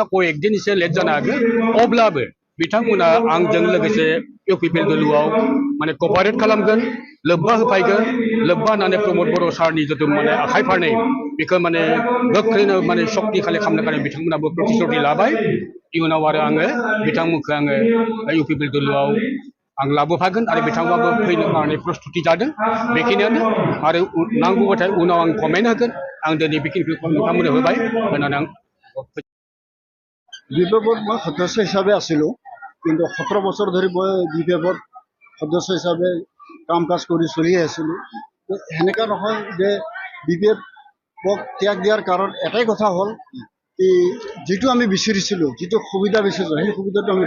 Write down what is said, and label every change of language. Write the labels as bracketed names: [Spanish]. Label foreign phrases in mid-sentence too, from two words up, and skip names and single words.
[Bodo] कয়েকদিन एसे लेट जानो हागौ अब्लाबो बिथांमोना आंजों लोगोसे इउपिपिएल दोलोआव माने कपारेट खालामगोन लोब्बा होफायगोन लोब्बा होनानै प्रमोद बर' सारनि जितु माने आखाइ फारनै बेखौ माने गोख्रैनो माने सक्ति खालि खालामनो थाखाय बिथांमोनाबो प्रतिश्रुति लाबाय इयुनाव आरो आङो बिथांमोनखौ आङो इउपिपिएल दोलोआव आं लाबोफागोन आरो बिथांमोनाबो फैनो थाखाय प्रस्तुति जादों बेखिनियानो आरो नांगौबाथाय उनाव आं कमेन्ट होगोन आं दिनै बेखिनिखौ नोंथांमोननो होबाय होननानै आं [Assamese] বিপিএফত মই সদস্য হিচাপে আছিলোঁ কিন্তু 17 বছৰ ধৰি মই বিপিএফত সদস্য হিচাপে কাম কাজ কৰি চলি আছিলোঁ সেনেকুৱা নহয় যে বিপিএফক ত্যাগ দিয়াৰ কাৰণ এটাই কথা হ'ল কি যিটো আমি বিচাৰিছিলোঁ যিটো সুবিধা বিচাৰিছিলোঁ সেই সুবিধাটো আমি